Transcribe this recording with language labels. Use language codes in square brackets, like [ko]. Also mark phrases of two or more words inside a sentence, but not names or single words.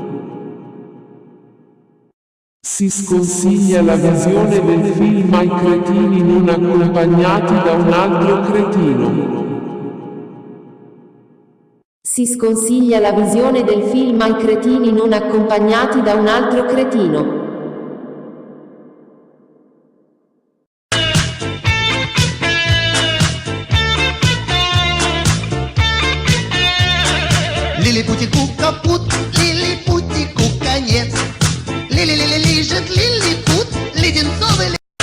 [it] Si sconsiglia la visione del film ai cretini non accompagnati da un altro cretino. Si sconsiglia la visione del film ai cretini non accompagnati da un altro cretino. [ru] Лилипутик капут, лилипутик конец. Лили-лили лежит лилипут, леденцовый.